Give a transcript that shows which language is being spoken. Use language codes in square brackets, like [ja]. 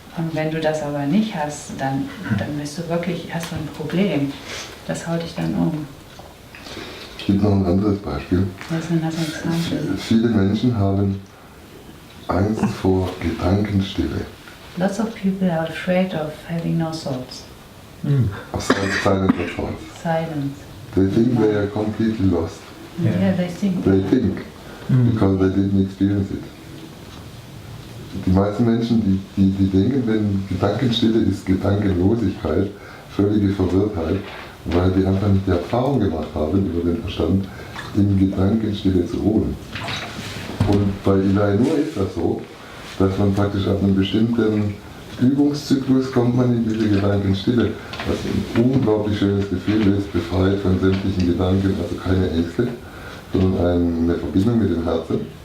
[de] Und wenn du das aber nicht hast, dann bist du wirklich, hast du ein Problem. Das haut dich dann um. Es gibt noch ein anderes Beispiel. Das ist ein Example. Viele Menschen haben Angst vor Gedankenstille. [en] Lots of people are afraid of having no thoughts. Of silent thoughts. Silence. They think they are completely lost. Yeah, they think. They think, because they didn't experience it. [de] Die meisten Menschen, die denken, wenn Gedankenstille ist Gedankenlosigkeit, völlige Verwirrtheit, weil die einfach nicht die Erfahrung gemacht haben, über den Verstand in Gedankenstille zu ruhen. Und bei Eli nur ist das so, dass man praktisch ab einem bestimmten Übungszyklus kommt man in diese Gedankenstille, was ein unglaublich schönes Gefühl ist, befreit von sämtlichen Gedanken, also keine Ängste, sondern eine Verbindung mit dem Herzen.